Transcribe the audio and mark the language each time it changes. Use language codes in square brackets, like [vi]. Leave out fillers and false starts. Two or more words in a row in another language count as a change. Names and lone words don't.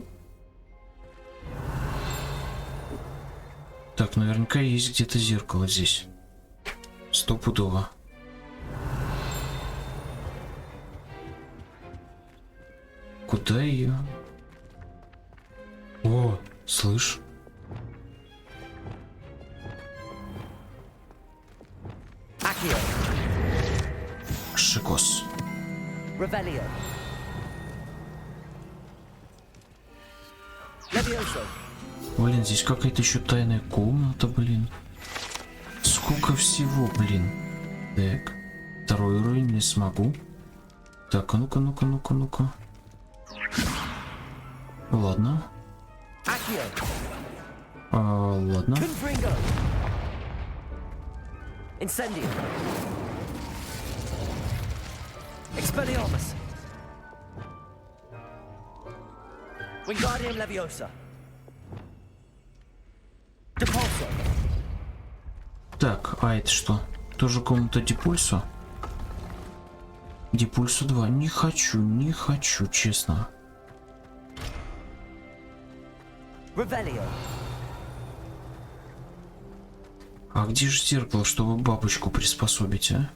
[ru] Так, наверняка есть где-то зеркало здесь. Стопудово. Куда ее? О, слышь. [la] Accio. [ru] Шикос. [la] Revelio. Levioso. [ru] Блин, здесь какая-то еще тайная комната, блин. Сколько всего, блин. Так. Второй уровень не смогу. Так, а ну-ка, ну-ка, ну-ка, ну-ка. Ладно. [la] Accio. [ru] Ладно. [la] Confringo. Incendio. Expelliarmus. Wingardium Leviosa. Depulso. [ru] Так, а это что? Тоже комната Депульсо? Депульсо 2. Не хочу, не хочу, честно. [la] Revelio. [ru] А где же зеркало, чтобы бабочку приспособить, а?